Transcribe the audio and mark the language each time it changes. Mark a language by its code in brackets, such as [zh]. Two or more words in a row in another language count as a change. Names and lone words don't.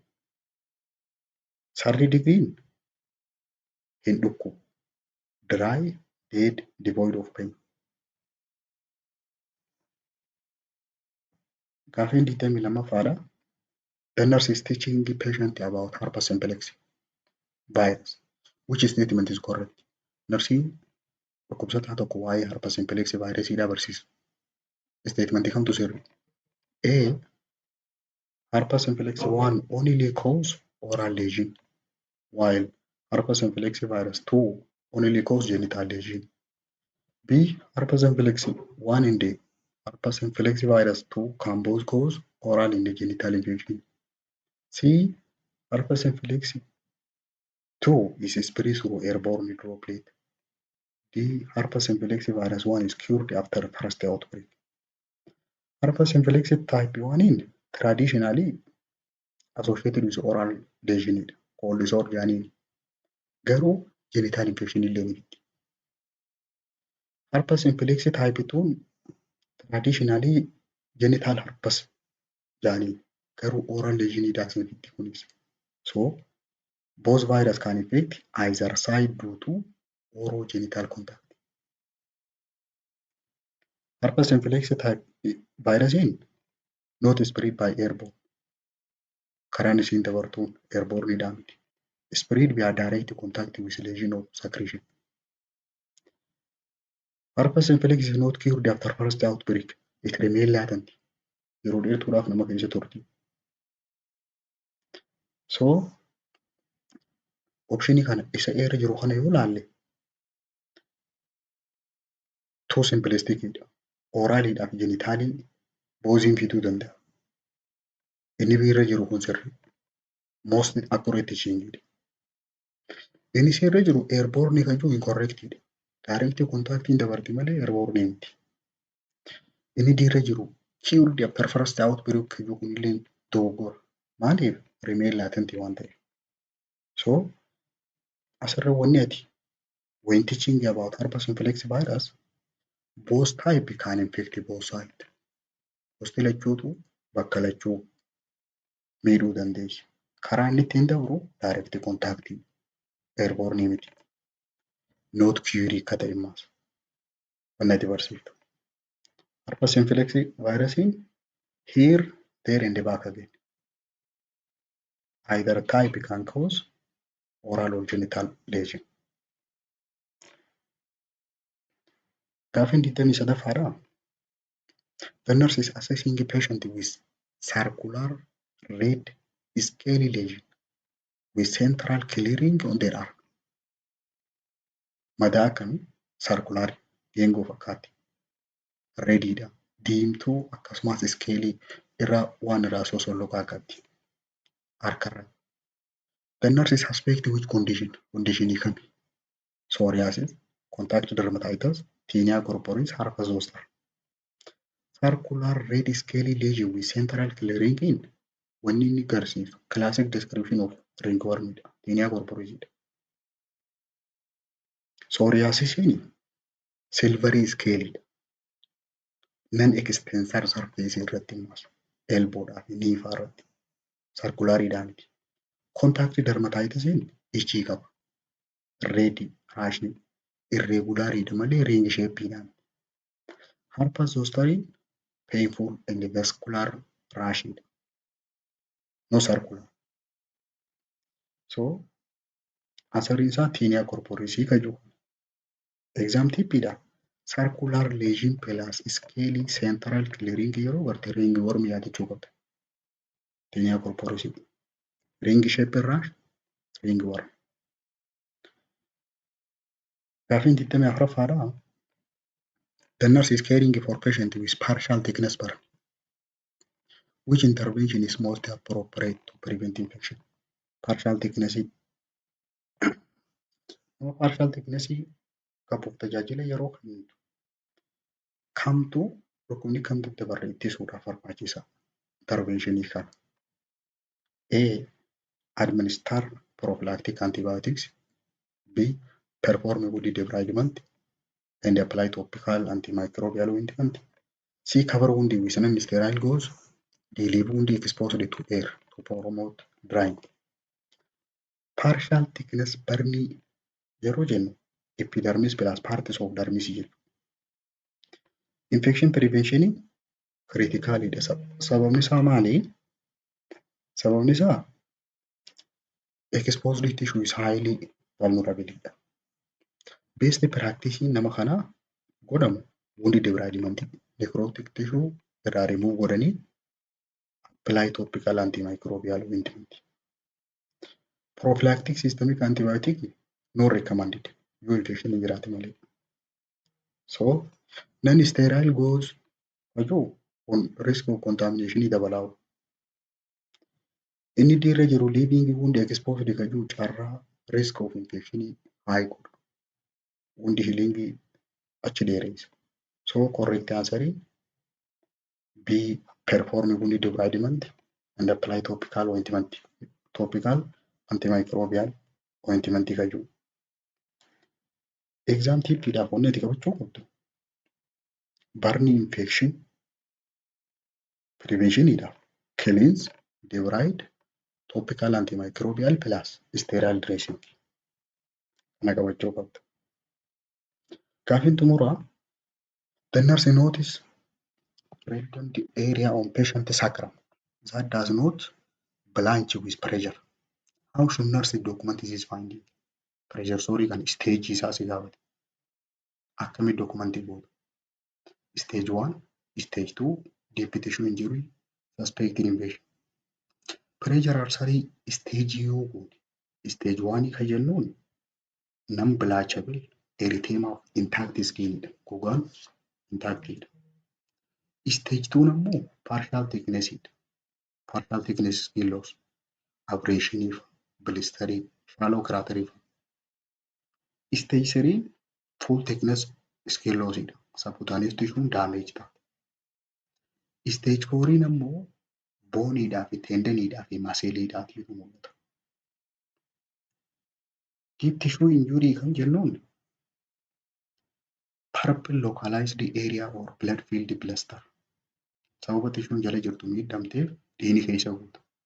[en] Third degree [om] hin dhukkubu. [en] Dry, dead, devoid of pain. [om] Gaafiin 22ffaadha. [en] The nurse is teaching the patient about herpes simplex virus. Which statement is correct? [om] Nursiin dhukkubsataa tokko waa'ee [en] herpes simplex virusiidhaa [om] barsiisa. Statement kamtu sirri? [en] A. Herpes simplex 1 only cause oral lesion, while herpes simplex virus 2 only cause genital lesion. B. Herpes simplex 1 and herpes simplex virus 2 can both cause oral and genital infection. C. Herpes simplex 2 is spread through airborne droplet. D. Herpes simplex virus 1 is cured after first outbreak. Herpes simplex type 1 in traditionally associated with oral lesion, cold sore [om] jaaniin garuu [en] genital infection [om] illee ni fiddi. [en] Herpes simplex type 2 traditionally genital herpes [om] jaaniin garuu [en] oral lesion [om] daasni fiddi kunis. [en] So both virus can infect either side due to orogenital contact. Herpes simplex type virus not spread by airborne. [om] Karaan isiin dabartuun airborne miti. [en] Spread via direct contact with lesion of secretion. Herpes simplex is not cured after first outbreak. It remains latent. [om] Yeroo dheertuudhaaf nama keessa turti. So optionii kana isa irra jiru kana yoo ilaalle [en] too simplisticidha. [om] Oraalidhaa fi genitaalii booziin fiduu danda'a. Inni irra jiru kun sirri. [en] Most accurate teachingidha. [om] Inni irra jiru airborne kan jiru incorrectidha. Direct contactiin dabarti malee airborne miti. Inni irra jiru [en] cured after first outbreak [om] kan jiru kunillee dogoggora. Maaliif? [en] Remain latent [om] waan ta'eef. [en] So [om] asirra wanni ati [en] when teaching about herpes simplex virus both type can infect both sides. [om] Gosti lachuutu bakka lachuu miidhuu dandeessi. Karaa inni ittiin dabru [en] direct contactii [om] airborne miti. [en] Not cured [om] akka ta'e immaas. Wanni ati barsiiftu. [en] Herpes simplex virusiin here, there and back again. Either type can cause oral or genital lesion. [om] Gaafiin 23ffaadha. [en] The nurse is assessing a patient with circular red scaly lesion with central clearing on their arm. [om] Madaa akkamii? Circular geengoo fakkaatti. Redidha. Diimtuu akkasumas scaly irra waan irraa sosolloqaa qabdi. Harkarra. [en] The nurse is suspecting which condition? [om] Conditionii kami? [en] Psoriasis, contact dermatitis, tinea corporis, herpes zoster. Circular red scaly lesion with central clearing in [om] wanni inni agarsiisu [en] classic description of ringwormidha. [om] Tinea corporisidha. Psoriasisiin [en] silvery scalydha. Non-extensor surface [om] irratti immaas elboodhaa fi niifaa irratti circularidhaa miti. Contact dermatitisiin ichii qaba. Red raashii irreegulaariidha malee [en] ring shapeidhaan. Herpes zostariin painful and vascular rashiidha. No circular. [om] So answeriin isaa tinea corporisii kan jiru. [en] Exam tippiidha. Circular lesion plus scaly central clearing [om] yeroo barte [en] ring worm [om] yaadachuu qabda. Tinea corporisii. [en] Ring shape rash ring worm. [om] Gaafiin 24ffaadha. [en] The nurse is caring for patient with partial thickness burn. Which intervention is most appropriate to prevent infection? Partial thickness. Partial thickness [om] qabuuf tajaajila yeroo kamiitu kamtu dhukkubni kamtu dabarre ittisuudhaaf barbaachisa interventionii kana. [en] A. Administer prophylactic antibiotics. B. Perform wound debridement and apply topical antimicrobial ointment. C. Cover wound with non-sterile gauze. D. Leave wound exposed to air to promote drying. Partial thickness burn [om] yeroo jennu [en] epidermis plus parts of dermis jedhu. Infection prevention criticalidha. [om] Sababni isaa maali? Sababni isaa [en] exposed tissue is highly vulnerable. Best practice [om] nama kanaa godhamu [en] wound debridement necrotic tissue irraa remove godhanii apply topical antimicrobial ointment. Prophylactic systemic antibiotic not recommended. [om] Yoo infection hin jiraate malee. [en] So non-sterile gauze on risk of contamination dabalaa. [om] Inni dirra jiru [en] leaving wound exposed [om] kan jiru carraa [en] risk of infection high godhu. Wound healing [om] achi dheeressa. [en] So correct answer B. Perform wound debridement and apply topical ointment. Topical antimicrobial ointment [om] kan jiru. Exam tippiidhaaf wanni ati qabachuu qabdu. [en] Burn infection preventioniidhaaf cleanse, debride, topical antimicrobial plus sterile dressing. [om] Kana qabachuu qabda. Gaafiin xumuraa. [en] The nurse notice reddened area on patient sacrum that does not blanch with pressure. How should nurse document this finding? Pressure kan [om] stage isaa si gaafate. Akkami documentii gootu? [en] Stage 1, stage 2, deep tissue injury, suspected infection. Pressure artery stage [om] yoo goote. [en] Stage 1 [om] kan jennuun [en] non-blanchable erythema of intact skin dha. [om] Gogaan intactidha. Stage 2 ammoo [en] partial thickness [om] dha. [en] Partial thickness skin loss, abrasion, blistering, shallow cratering. Stage 3 full thickness skin loss dha. Subcutaneous tissue damage dha. [om] Stage 4 ammoo booniidhaa fi tendoniidhaa fi maseliidhaatiif mul'ata. [en] Deep tissue injury [om] kan jennuun [en] purple localized area or blood filled blister. [om] Sababa tissuun jala jirtu miidhamteef dhiigni keessa guuta.